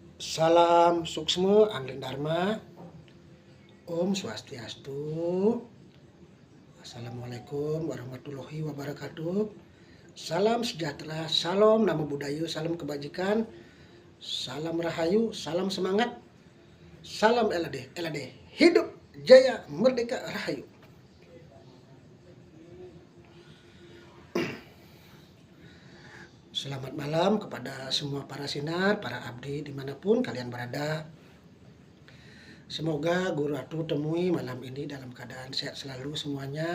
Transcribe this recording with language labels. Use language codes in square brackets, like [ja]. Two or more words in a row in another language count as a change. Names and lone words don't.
[id] Salam suksma Angling Dharma. [sa] Om Swastiastu. [ar] السلام عليكم ورحمة الله وبركاته. [id] Salam sejahtera, salam [pi] namo buddhaya, [id] salam kebajikan, salam rahayu, salam semangat, salam elade, elade. Hidup jaya merdeka rahayu. Selamat malam kepada semua para sinar, para abdi dimanapun kalian berada. Semoga Guru Atu temui malam ini dalam keadaan sehat selalu semuanya.